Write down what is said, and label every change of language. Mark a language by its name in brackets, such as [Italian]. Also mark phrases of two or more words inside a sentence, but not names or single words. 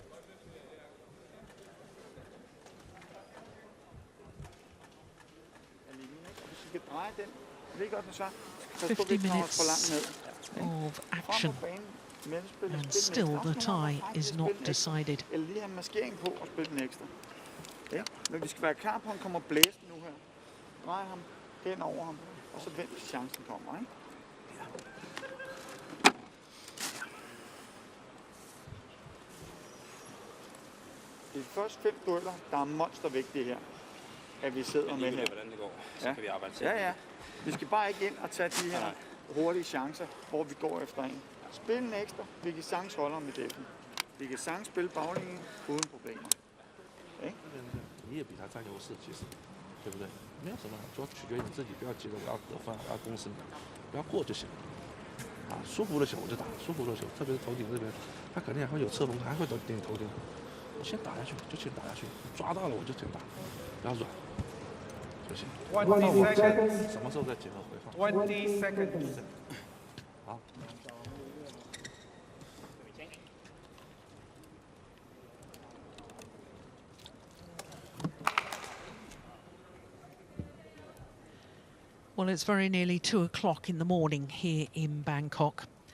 [English] Of action, and still the tie is not decided. [Danish] Men vi skal være klar på, at han kommer blæsende nu her. Drej ham hen over ham, og så vent til chancen kommer, ikke? Det er først 5 dueller, der er monstervægtige her, at vi sidder med her. Hvordan det går, så kan vi arbejde til. Ja. Vi skal bare ikke ind og tage de her hurtige chancer, hvor vi går efter en. Spil en ekstra, vi kan sagtens holde ham i dækken. Vi kan sagtens spille baglinjen uden problemer. Okay? [Chinese] 你也比他占优势，其实，对不对？没有什么，主要取决于你自己，不要急着我要得分，要攻胜，不要过就行。啊，舒服的球我就打，舒服的球，特别是头顶这边，他肯定还会有侧锋，还会顶头顶。我先打下去，就先打下去，抓到了我就先打，不要软就行。什么时候再结合回放 [English] ？20 seconds。 [Chinese] 好。 [English] Well, it's very nearly 2 o'clock in the morning here in Bangkok.